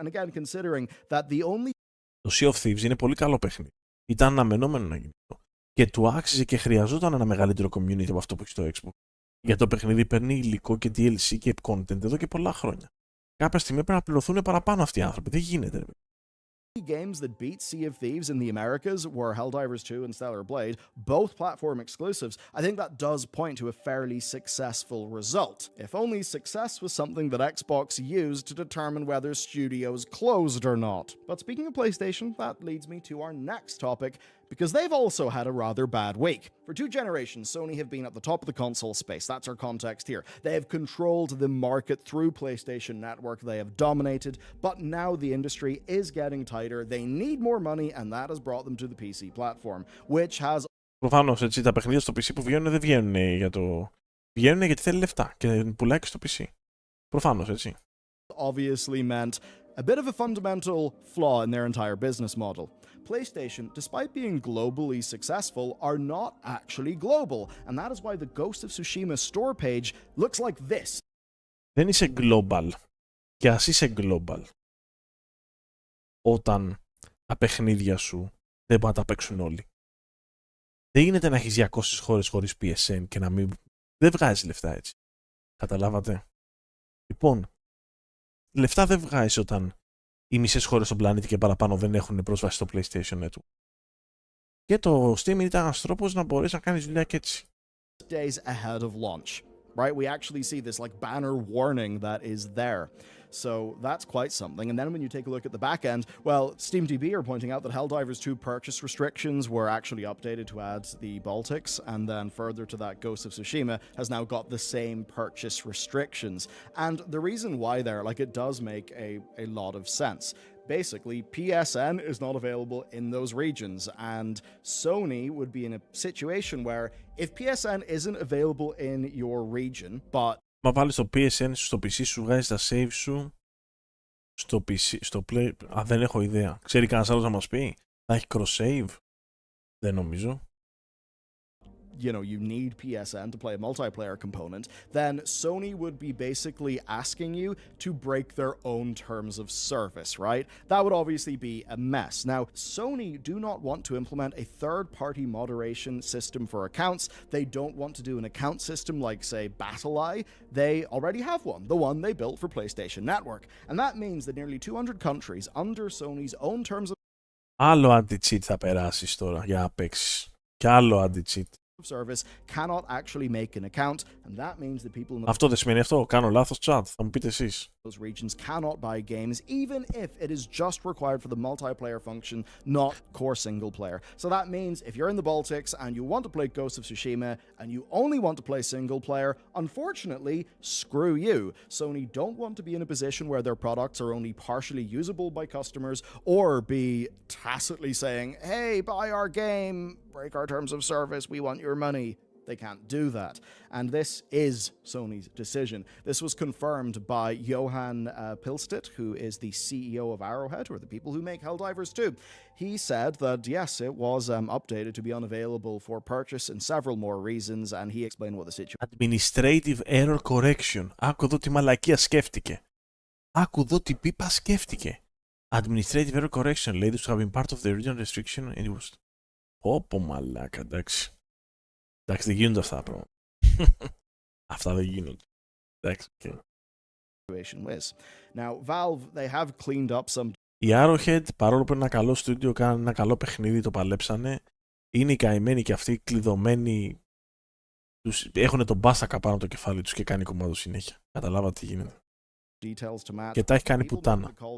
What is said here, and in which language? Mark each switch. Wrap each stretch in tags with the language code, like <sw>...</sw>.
<en>And again, considering that the only...</en> <el>Το Sea of Thieves είναι πολύ καλό παιχνίδι. Ήταν αναμενόμενο να γίνει αυτό. Και του άξιζε και χρειαζόταν ένα μεγαλύτερο community από αυτό που έχει στο Xbox. Για το παιχνίδι παίρνει υλικό και DLC και content εδώ και πολλά χρόνια. Κάποια στιγμή πρέπει να πληρωθούν παραπάνω αυτοί οι άνθρωποι. Δεν γίνεται.</el> <en>Games that beat Sea of Thieves in the Americas were Helldivers 2 and Stellar Blade, both platform exclusives. I think that does point to a fairly successful result. If only success was something that Xbox used to determine whether studios closed or not. But speaking of PlayStation, that leads me to our next topic, because they've also had a rather bad week. For 2 generations, Sony have been at the top of the console space. That's our context here. They have controlled the market through PlayStation Network. They have dominated, but now the industry is getting tighter. They need more money, and that has brought them to the PC platform, which has...</en> <el>Προφανώς, έτσι, τα παιχνίδια στο PC που βγαίνουν δεν βγαίνουν για το... Βγαίνουν γιατί θέλει λεφτά και πουλάει και στο PC. Προφανώς, έτσι.</el> <en>Obviously meant a bit of a fundamental flaw in their entire business model. PlayStation, despite being globally successful, are not actually global, and that is why the Ghost of Tsushima store page looks like this.</en> <el>Δεν είσαι global. Και ας είσαι global, όταν τα παιχνίδια σου δεν μπορούν να τα παίξουν όλοι. Δεν γίνεται να έχεις 200 χώρες χωρίς PSN και να μην... Δεν βγάζει λεφτά έτσι. Καταλάβατε. Λοιπόν, λεφτά δεν βγάζεις όταν οι μισές χώρες στον πλανήτη και παραπάνω δεν έχουν πρόσβαση στο PlayStation Network. Και το Steam ήταν ένας τρόπος να μπορείς να κάνεις δουλειά και έτσι.</el> <en>Days ahead of launch, right? We actually see this like banner warning that is there. So that's quite something. And then when you take a look at the back end, well, SteamDB are pointing out that Helldivers 2 purchase restrictions were actually updated to add the Baltics, and then further to that, Ghost of Tsushima has now got the same purchase restrictions. And the reason why there, like, it does make a lot of sense. Basically, PSN is not available in those regions, and Sony would be in a situation where if PSN isn't available in your region, but</en> <el>Μα βάλεις το PSN στο PC σου, βγάζεις τα save σου στο PC, στο Play... δεν έχω ιδέα. Ξέρει κανένας άλλος να μας πει? Θα έχει cross-save? Δεν νομίζω.</el> <en>You know, you need PSN to play a multiplayer component, then Sony would be basically asking you to break their own terms of service, right? That would obviously be a mess. Now, Sony do not want to implement a third-party moderation system for accounts. They don't want to do an account system like, say, BattleEye. They already have one, the one they built for PlayStation Network. And that means that nearly 200 countries under Sony's own terms of</en> <el>Άλλο anti-cheat θα περάσεις τώρα για να παίξεις. Και άλλο anti-cheat.</el> <en>service cannot actually make an account, and that means that people in the...</en> <el>Αυτό δεν σημαίνει αυτό? Κάνω λάθος chat, θα μου πείτε εσείς.</el> <en>those regions cannot buy games, even if it is just required for the multiplayer function, not core single player. So that means if you're in the Baltics and you want to play Ghost of Tsushima and you only want to play single player, unfortunately, screw you. Sony don't want to be in a position where their products are only partially usable by customers or be tacitly saying, hey, buy our game, break our terms of service, we want your money. They can't do that. And this is Sony's decision. This was confirmed by Johan Pilstedt, who is the CEO of Arrowhead, or the people who make Helldivers 2. He said that, yes, it was updated to be unavailable for purchase and several more reasons, and he explained what the situation... Administrative Error Correction.</en> <el>Άκου εδώ τι μαλακία σκέφτηκε. Άκου εδώ τι πίπα σκέφτηκε.</el> <en>Administrative Error Correction,</en> <el>λέει,</el> <en>this have been part of the original restriction and it was...</en> <el>Όπο μαλάκα, εντάξει. Εντάξει, δεν γίνονται αυτά τα πράγματα. Αυτά δεν γίνονται. Εντάξει, okay.</el> <en>Now, Valve, they have cleaned up some...</en> <el>Η Arrowhead, παρόλο που είναι ένα καλό στούντιο, κάνανε ένα καλό παιχνίδι, το παλέψανε. Είναι οι καημένοι και αυτοί κλειδωμένοι. Έχουν τον μπάστακα πάνω το κεφάλι τους και κάνει κομμάτο συνέχεια. Καταλάβατε τι γίνεται. Και τα έχει κάνει πουτάνα.</el>